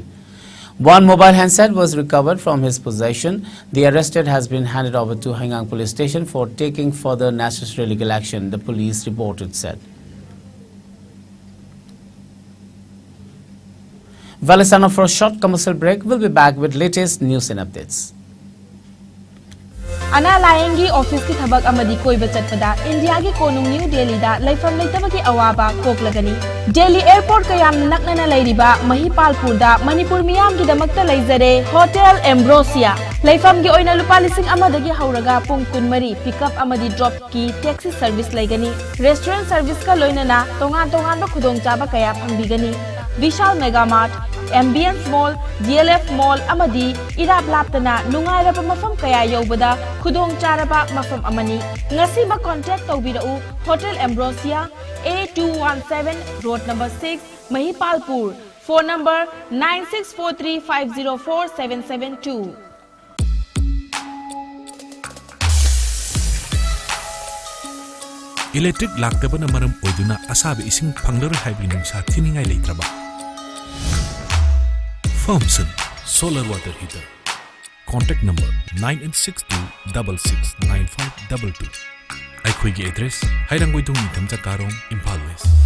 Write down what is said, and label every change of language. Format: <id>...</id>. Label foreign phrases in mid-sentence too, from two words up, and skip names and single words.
<en>One mobile handset was recovered from his possession. The arrested has been handed over to Hengang Police Station for taking further necessary legal action, the police reported said. Well, it's time for a short commercial break. We'll be back with latest news and updates.</en> <mni>Ana Layengi office ki thabak amadi koiba chatpada India gi konung New Delhi da laifam leitabaki awaba koklagani Delhi airport kayam naknana leiriba Mahipalpur da Manipur miyam gi damakta leizare Hotel Ambrosia laifam gi oina lupa lising amadagi hauraga pung kunmari pickup amadi drop ki</mni> <en>taxi service</en> <mni>leigani</mni> <en>restaurant service</en> <mni>ka loinana tongan ba khudong chaba kaya phangbigani Vishal Mega Mart Ambience Mall, DLF Mall amadi irap laptana nungairaba mafam kaya yobada khudong charaba mafam amani ngasi ba contact tawbirau Hotel Ambrosia A217 Road number 6 Mahipalpur phone number 9643504772 Electric laktabana maram oiduna asabi ising phanglar haibi nungsa thiningai leitraba Thompson Solar Water Heater.</mni> <en>Contact number 9862669522.</en> <mni>Aikhoigi address Hairanggoidong Nithamja Karong, Imphal West.</mni>